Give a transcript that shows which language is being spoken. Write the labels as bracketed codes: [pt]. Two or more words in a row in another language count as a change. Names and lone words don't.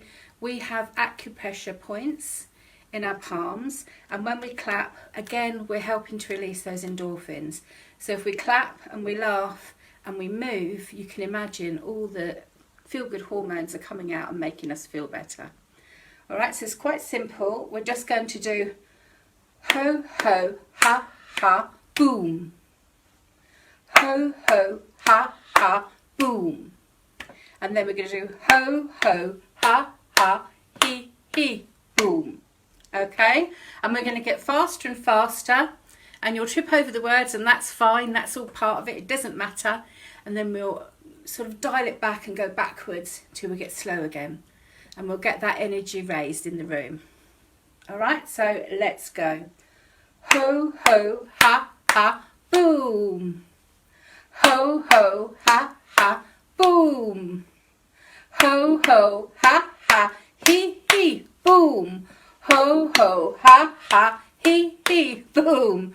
[en] We have acupressure points in our palms, and when we clap, again, we're helping to release those endorphins. So if we clap and we laugh and we move, you can imagine all the feel-good hormones are coming out and making us feel better. All right, so it's quite simple. We're just going to do ho, ho, ha, ha, boom. Ho, ho, ha, ha, boom. And then we're going to do ho, ho, ha, ha, he, he, boom. Okay, and we're going to get faster and faster, and you'll trip over the words, and that's fine, that's all part of it, it doesn't matter. And then we'll sort of dial it back and go backwards till we get slow again, and we'll get that energy raised in the room. All right, so let's go. Ho, ho, ha, ha, boom. Ho, ho, ha, ha, boom. Ho, ho, ha, ha, he, he, boom. Ho, ho, ha, ha, he, he, boom.